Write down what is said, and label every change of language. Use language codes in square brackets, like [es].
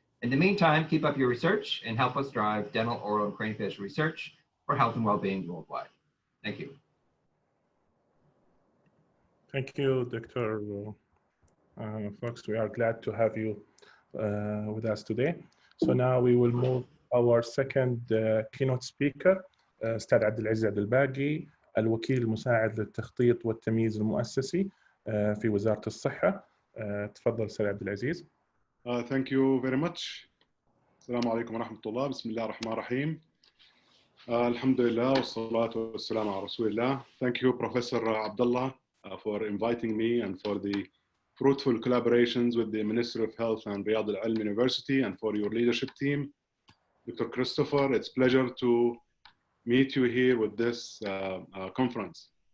[en] In the meantime, keep up your research and help us drive dental, oral, and craniofacial research for health and well-being worldwide. Thank you. Thank you, Dr. Fox. We are glad to have you with us today. So now we will move our second keynote speaker, [ar] أستاذ عبد العزيز عبد الباقي، الوكيل المساعد للتخطيط والتمييز المؤسسي في وزارة الصحة. تفضل أستاذ عبد العزيز. [en] Thank you very much. [ar] السلام عليكم ورحمة الله. بسم الله الرحمن الرحيم. الحمد لله والصلاة والسلام على رسول الله. [en] Thank you, Professor Abdullah, for inviting me and for the fruitful collaborations with the Ministry of Health and Riyadh Al-Alm University and for your leadership team. Dr. Christopher, it's a pleasure to meet you here with this conference.